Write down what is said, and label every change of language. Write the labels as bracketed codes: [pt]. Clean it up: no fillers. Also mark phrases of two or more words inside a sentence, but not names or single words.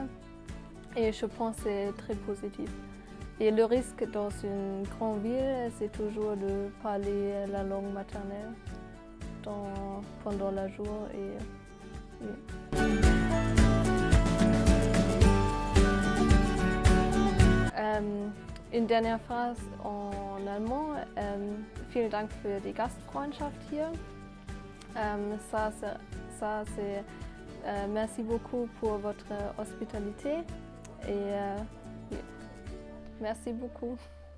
[fr] Et je pense que c'est très positif. Et le risque dans une grande ville, c'est toujours de parler la langue maternelle pendant la journée. Oui. Une dernière phrase en allemand. [de] Vielen Dank für die Gastfreundschaft hier. [fr] Merci beaucoup pour votre hospitalité et merci beaucoup.